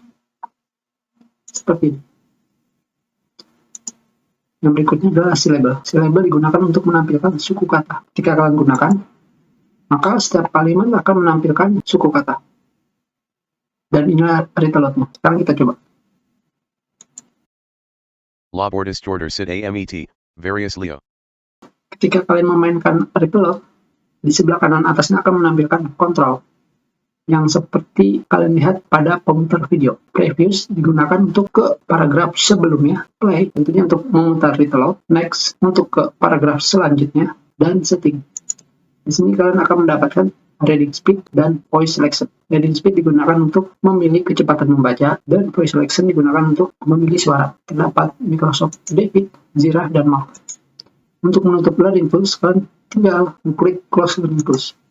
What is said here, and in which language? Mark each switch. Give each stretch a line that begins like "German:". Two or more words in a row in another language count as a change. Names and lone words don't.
Indonesian: Seperti ini. Yang berikutnya adalah syllable. Syllable digunakan untuk menampilkan suku kata. Jika kalian gunakan, maka setiap kalimat akan menampilkan suku kata. Dan inilah
English: read aloud-
Indonesian: nya. Sekarang kita coba. Labordis jorder sit amet, various leo. Ketika kalian memainkan
English: read aloud,
Indonesian: di sebelah kanan atasnya akan menampilkan kontrol. Yang seperti kalian lihat pada pemutar video. Previous digunakan untuk ke paragraf sebelumnya. Play tentunya untuk memutar
English: read aloud.
Indonesian: Next untuk ke paragraf selanjutnya. Dan setting. Di sini kalian akan mendapatkan
English: reading speed
Indonesian: dan
English: voice selection. Reading speed
Indonesian: digunakan untuk memilih kecepatan membaca dan
English: voice selection
Indonesian: digunakan untuk memilih suara. Terdapat Microsoft David, Zira, dan Mark. Untuk menutup
English: learning tools,
Indonesian: kalian tinggal klik
English: close learning tools.